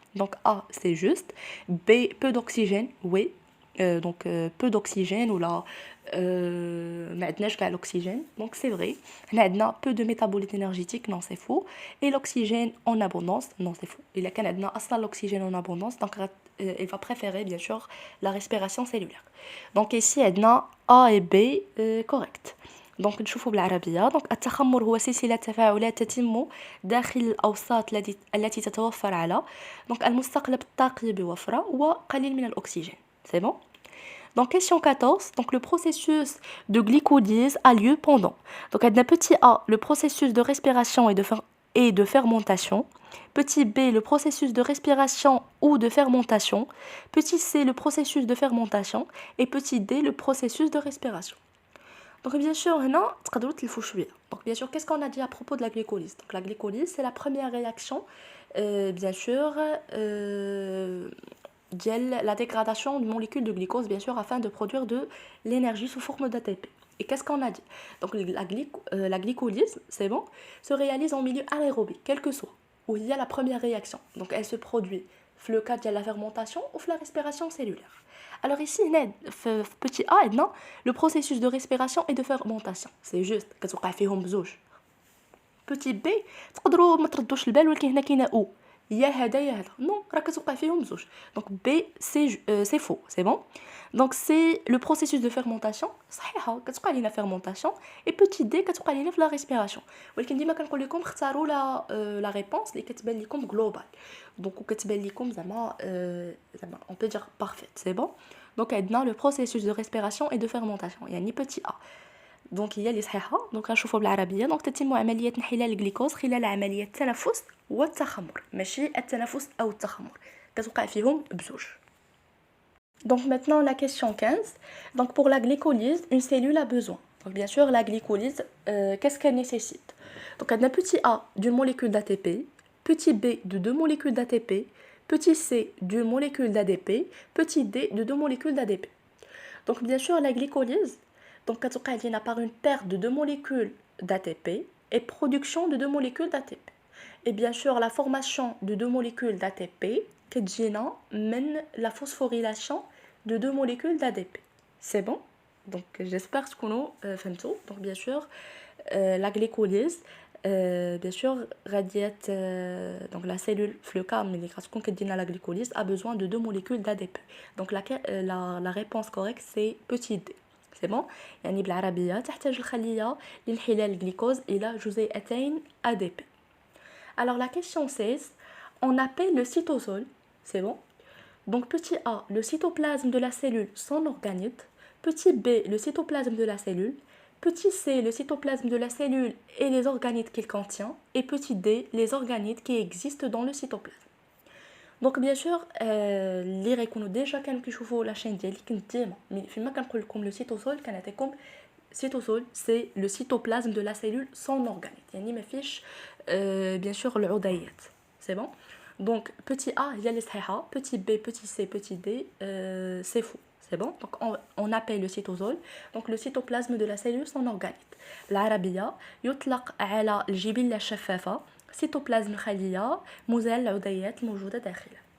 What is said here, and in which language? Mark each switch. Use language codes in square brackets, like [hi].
[fr] donc A c'est juste. B peu d'oxygène, oui donc peu d'oxygène ou là [ar] ما عندناش كاع [fr] l'oxygène, donc c'est vrai. [ar] هنا عندنا [fr] peu de métabolite énergétique, non c'est faux. et l'oxygène en abondance, non c'est faux. il [ar] كان عندنا اصلا [fr] l'oxygène en abondance donc il va préférer bien sûr la respiration cellulaire. donc ici عندنا A et B correct. [ar] donc نشوفوا بالعربيه. donc التخمر هو سلسله تفاعلات تتم داخل الاوساط التي تتوفر على donc المستقلب الطاقي بوفره وقليل من الاكسجين. [fr] c'est bon. donc question 14. donc le processus de glycolyse a lieu pendant. donc عندنا petit a le processus de respiration et de fermentation, petit b le processus de respiration ou de fermentation, petit c le processus de fermentation et petit d le processus de respiration. donc bien sûr [ar] هنا تقدروا تلفوا شويه. [fr] donc bien sûr qu'est-ce qu'on a dit à propos de la glycolyse. donc la glycolyse c'est la première réaction bien sûr la dégradation d'une molécule de glucose bien sûr afin de produire de l'énergie sous forme d'ATP. et qu'est-ce qu'on a dit. donc la glycolyse c'est bon se réalise en milieu anaérobique quel que soit où il y a la première réaction. donc elle se produit dans le cadre de la fermentation ou de la respiration cellulaire. alors ici petit a le processus de respiration et de fermentation c'est juste [ar] كتوقع فيهم بزوج. petit b تقدروا ما تردوش البال ولكن هنا كاينه او يا هذا يا هذا نو راه كتوقع فيهم بزوج. [fr] donc b c'est faux. c'est bon. donc c'est le processus de fermentation [ar] صحيحه كتوقع لينا [fr] fermentation et petit d [ar] كتوقع لينا في [fr] la respiration. [ar] ولكن ديما كنقول لكم اختاروا la réponse اللي كتبان لكم global donc وكتبان لكم زعما [fr] on peut dire parfaite. c'est bon. donc عندنا le processus de respiration et de fermentation يعني petit a. [ar] donc هي اللي صحيحه. donc غنشوفوا بالعربيه. donc تتم عمليه انحلال الجليكوز خلال عمليه التنفس والتخمر ماشي التنفس او التخمر كتوقع فيهم بزوج. [fr] donc maintenant la question 15. donc pour la glycolyse une cellule a besoin. donc bien sûr la glycolyse qu'est-ce qu'elle nécessite. donc on a petit a d'une molécule d'ATP, petit b de 2 molécules d'ATP, petit c d'une molécule d'ADP, petit d de 2 molécules d'ADP. donc bien sûr la glycolyse donc [ar] كتوقع لينا [fr] par une perte de 2 molécules d'ATP et production de 2 molécules d'ATP. Et bien sûr, la formation de deux molécules d'ATP [ar] كتجينا من [fr] la phosphorylation de deux molécules d'ADP. C'est bon? Donc j'espère [ar] تكونوا فهمتوا. [fr] Donc bien sûr, la glycolyse bien sûr غاديات donc la cellule في le cas [ar] ملي كتكون كدير [fr] la glycolyse a besoin de deux molécules d'ADP. Donc la réponse correcte c'est petit d. C'est bon? [ar] يعني بالعربية تحتاج الخلية لانحلال الجليكوز إلى جزيئتين ADP. [fr] Alors la question 16, on appelle le cytosol, c'est bon? Donc petit a, le cytoplasme de la cellule son organite, petit b, le cytoplasme de la cellule, petit c, le cytoplasme de la cellule et les organites qu'il contient, et petit d, les organites qui existent dans le cytoplasme. Donc bien sûr, [ar] اللي غيكونوا [fr] déjà [ar] كانوا كيشوفوا [fr] la chaîne ديالي [ar] كنت ديما فيما كنقول لكم [fr] le cytosol كنعطيكم cytosol c'est le cytoplasme de la cellule sans organite [ar] يعني ما فيش [fr] bien sûr العضيات. C'est bon? Donc petit a [ar] هي اللي صحيحه, [fr] petit b, petit c, petit d c'est faux. C'est bon? Donc on appelle le cytosol donc le cytoplasme de la cellule sans organite. [ar] بالعربيه يطلق على الجبله الشفافه cytoplasme الخليه مزال العضيات الموجوده داخلها.